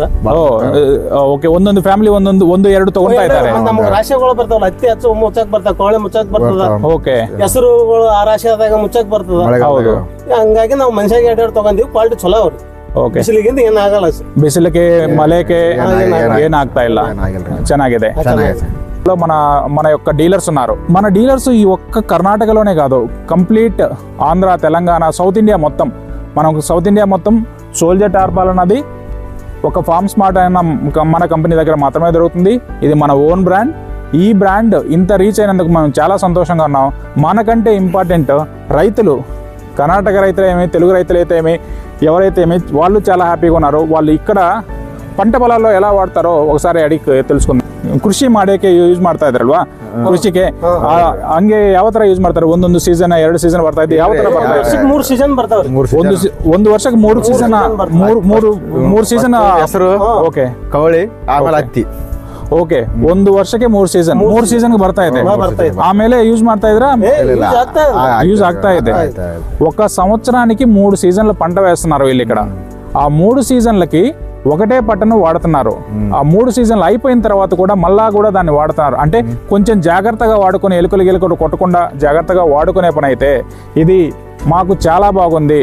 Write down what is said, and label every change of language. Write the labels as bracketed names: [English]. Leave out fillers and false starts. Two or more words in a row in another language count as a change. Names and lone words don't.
[Kannada] ಓಕೆ, ಒಂದೊಂದು ಫ್ಯಾಮಿಲಿ ಒಂದು 2 ತಗೊಂತಾ ಇದ್ದಾರೆ. ನಮ್ಗೆ ರಾಶಿಗಳು ಬರ್ತಾವಲ್ಲ, ಹತ್ತಿ ಹಚ್ಚು ಮುಚ್ಚಕ್ ಬರ್ತಾವ, ಕೋಳಿ ಮುಚ್ಚಕ್ ಬರ್ತದ. ಓಕೆ, ಹೆಸರುಗಳು ಆ ರಾಶಿಯಾದಾಗ ಮುಚ್ಚಕ್ ಬರ್ತದ. ಹೌದು, ಹಂಗಾಗಿ ನಾವು ಮನುಷ್ಯಾಗ 2 ತಗೊಂಡಿವಿ. ಕ್ವಾಲಿಟಿ ಚಲೋ ಅವ್ರಿ. ಓಕೆ, ಬಿಸಿಲಿಗಿಂದ ಏನಾಗಲ್ಲ. ಬಿಸಿಲಿಗೆ ಮಳೆಗೆ ಏನಾಗ್ತಾ ಇಲ್ಲ, ಚೆನ್ನಾಗಿದೆ. [Telugu] మన యొక్క డీలర్స్ ఉన్నారు. మన డీలర్స్ ఈ ఒక్క కర్ణాటకలోనే కాదు, కంప్లీట్ ఆంధ్ర, తెలంగాణ, సౌత్ ఇండియా మొత్తం. మనం సౌత్ ఇండియా మొత్తం సోల్జర్ టార్పాల్ అన్నది ఒక ఫార్మ్ స్మార్ట్ అయిన మన కంపెనీ దగ్గర మాత్రమే దొరుకుతుంది. ఇది మన [English] own brand. [Telugu] ఈ బ్రాండ్ ఇంత రీచ్ అయినందుకు మనం చాలా సంతోషంగా ఉన్నాం. మనకంటే ఇంపార్టెంట్ రైతులు, కర్ణాటక రైతులు ఏమి, తెలుగు రైతులు అయితే ఏమి, ఎవరైతే ఏమి, వాళ్ళు చాలా హ్యాపీగా ఉన్నారు. వాళ్ళు ఇక్కడ పంట పొలాల్లో ఎలా వాడతారో ఒకసారి అడిగి తెలుసుకుందాం. [Kannada] ಕೃಷಿ ಮಾಡೋಕೆ ಯೂಸ್ ಮಾಡ್ತಾ ಇದ್ರಲ್ವಾ? ಕೃಷಿಗೆ ಹಂಗೆ ಯಾವ ತರ ಯೂಸ್ ಮಾಡ್ತಾರೆ? ಒಂದೊಂದು ಸೀಸನ್ 2 ಸೀಸನ್ ಬರ್ತಾ ಇದೆ. ಯಾವ ತರ ಬರ್ತಾ ಇದೆ? 3 ಸೀಸನ್ ಬರ್ತಾವ್ರಿ. ಒಂದು ವರ್ಷಕ್ಕೆ 3 ಸೀಸನ್, 3 ಸೀಸನ್ ಹೆಸರು. ಓಕೆ, ಕವಳಿ ಆಮೇಲೆ ಹತ್ತಿ. ಓಕೆ, 1 ವರ್ಷಕ್ಕೆ 3 ಸೀಸನ್, 3 ಸೀಸನ್ ಬರ್ತಾ ಇದೆ. ಆಮೇಲೆ ಯೂಸ್ ಮಾಡ್ತಾ ಇದ್ರ? యూజ్ ಆಗ್ತಾ ಇದೆ. [Telugu] ఒక సంవత్సరానికి 3 సీజన్ల పంట వేస్తున్నారు వీళ్ళు ఇక్కడ. ఆ 3 సీజన్లకి ఒకటే పట్టను వాడుతున్నారు. ఆ 3 సీజన్లు అయిపోయిన తర్వాత కూడా మళ్ళా కూడా దాన్ని వాడుతున్నారు. అంటే కొంచెం జాగ్రత్తగా వాడుకుని, ఎలుకలు కొట్టకుండా జాగ్రత్తగా వాడుకునే పని అయితే ఇది మాకు చాలా బాగుంది.